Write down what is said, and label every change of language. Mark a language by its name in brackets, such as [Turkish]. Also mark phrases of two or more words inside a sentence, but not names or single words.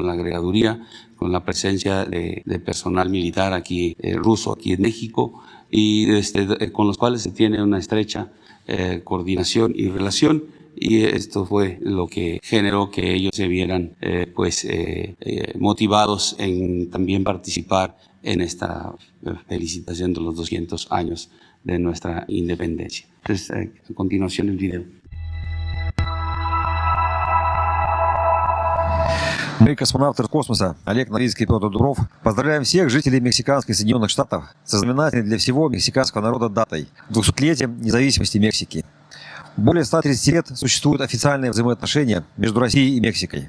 [Spanish] la agregaduría, con la presencia de personal militar aquí ruso aquí en México y con los cuales se tiene una estrecha coordinación y relación y esto fue lo que generó que ellos se vieran motivados en también participar en esta felicitación de los 200 años de nuestra independencia. Entonces, a continuación el video. [Russian] Мы, космонавты космоса Олег Новицкий и Петр Дуров, поздравляем всех жителей мексиканских Соединенных Штатов со знаменательной для всего мексиканского народа датой – 200-летием независимости Мексики. Более 130 лет существуют официальные взаимоотношения между Россией и Мексикой.